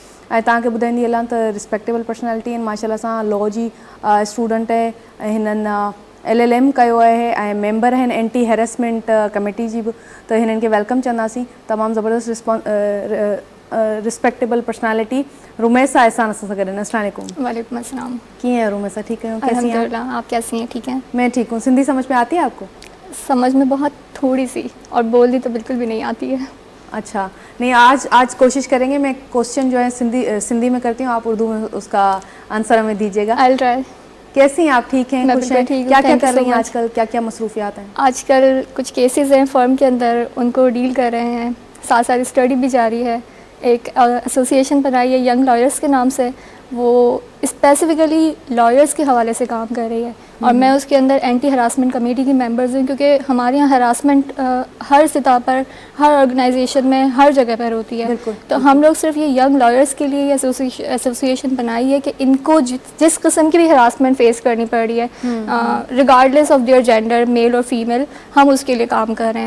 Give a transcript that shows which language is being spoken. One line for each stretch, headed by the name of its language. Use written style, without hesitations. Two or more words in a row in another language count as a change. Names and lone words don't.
Sindhi: ऐं तव्हांखे ॿुधाईंदी हलां त
English: respectable personality
Sindhi: आहिनि माशाल्लाह सां, लॉ जी स्टूडेंट आहे ऐं हिननि LLM कयो आहे ऐं मेंबर आहिनि
English: anti harassment committee
Sindhi: जी बि। त हिननि खे वेलकम चवंदासीं। तमामु ज़बरदस्त
English: respectable personality
Sindhi: रुमैसा एहसान असां सां गॾु।
Arabic: السلام عليكم. وعليكم السلام.
Sindhi: कीअं है रुमैसा? ठीक है?
Urdu: الحمدللہ، آپ کیسی ہیں? ٹھیک ہیں? میں ٹھیک ہوں. سندھی سمجھ میں آتی ہے آپ کو? سمجھ میں بہت تھوڑی سی، اور بولتی تو بالکل بھی نہیں آتی ہے. اچھا، نہیں آج کوشش کریں گے۔ میں کویسچن جو ہے سندھی میں کرتی ہوں، آپ اردو میں اس کا آنسر ہمیں دیجیے گا.
English: I will try.
Urdu: کیسی ہیں آپ؟ ٹھیک ہیں؟ خوش ہیں? کیا کیا کر رہی ہیں آج کل؟ کیا کیا مصروفیات ہیں آج کل? کچھ کیسز ہیں فرم کے اندر، ان کو ڈیل کر رہے ہیں، ساتھ ساتھ اسٹڈی بھی جاری ہے. ایک ایسوسی ایشن بنائی ہے
English: young lawyers
Urdu: کے نام سے, وہ
English: specifically lawyers
Urdu: کے حوالے سے کام کر رہی ہے اور میں اس کے اندر
English: anti harassment committee
Urdu: کی ممبرز ہوں, کیونکہ ہمارے یہاں ہراسمنٹ ہر سطح پر, ہر آرگنائزیشن میں, ہر جگہ پر ہوتی ہے. تو ہم لوگ صرف یہ
English: young lawyers
Urdu: کے لیے ایسوسیشن بنائی ہے کہ ان کو جس قسم کی بھی
English: harassment face
Urdu: کرنی پڑ رہی ہے
English: regardless of their gender,
Urdu: میل اور فیمیل, ہم اس کے لیے کام کر رہے ہیں.